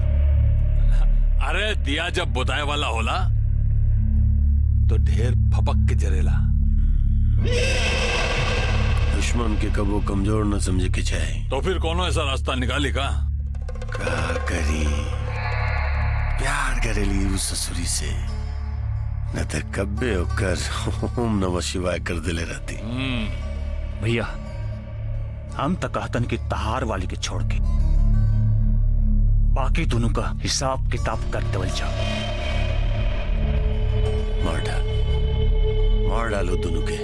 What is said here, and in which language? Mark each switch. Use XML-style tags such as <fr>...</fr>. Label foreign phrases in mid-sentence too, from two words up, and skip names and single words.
<bho>अरे दिया जब बुताए वाला होला तो ढेर फपक के जरेला। दुश्मन के कबो कमजोर न समझे के चाहे। तो फिर कोनो ऐसा रास्ता निकाली का करी प्यार करेली उस ससुरी से, न तो कब्बे होकर</bho> <sa>ओम नमः शिवाय</sa> <bho>कर दिले रहती। भैया, हम तो कहतन की तहार वाली के छोड़ के बाकी दोनों का हिसाब किताब कर देवल जाओ। मार डालो दोनों के।</bho>